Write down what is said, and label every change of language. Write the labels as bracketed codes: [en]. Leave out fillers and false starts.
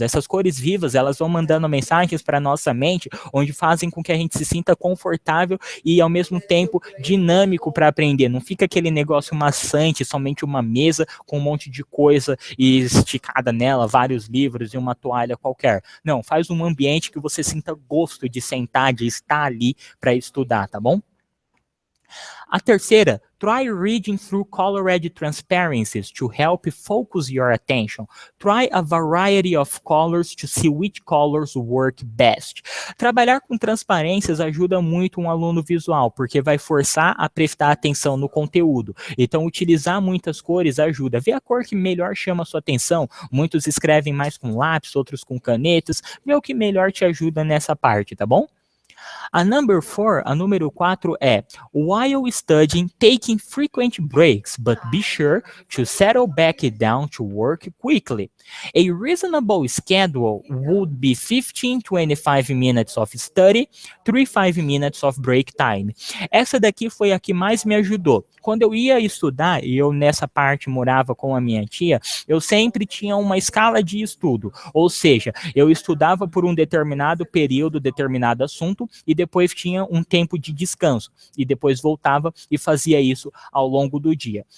[pt] Essas cores vivas, elas vão mandando mensagens para nossa mente, onde fazem com que a gente se sinta confortável e ao mesmo tempo dinâmico para aprender. Não fica aquele negócio maçante, somente uma mesa com um monte de coisa e esticada nela, vários livros e uma toalha qualquer. Não, faz um ambiente que você sinta gosto de sentar, de estar ali para estudar, tá bom? A terceira, [en] try reading through colored transparencies to help focus your attention. Try a variety of colors to see which colors work best. [pt] Trabalhar com transparências ajuda muito um aluno visual, porque vai forçar a prestar atenção no conteúdo. Então, utilizar muitas cores ajuda. Vê a cor que melhor chama a sua atenção. Muitos escrevem mais com lápis, outros com canetas. Vê o que melhor te ajuda nessa parte, tá bom? A número 4 é [en] while studying, taking frequent breaks, but be sure to settle back down to work quickly. A reasonable schedule would be 15-25 minutes of study, 3-5 minutes of break time. [pt] Essa daqui foi a que mais me ajudou. Quando eu ia estudar, e eu nessa parte morava com a minha tia, eu sempre tinha uma escala de estudo, ou seja, eu estudava por um determinado período, determinado assunto, e depois tinha um tempo de descanso, e depois voltava e fazia isso ao longo do dia.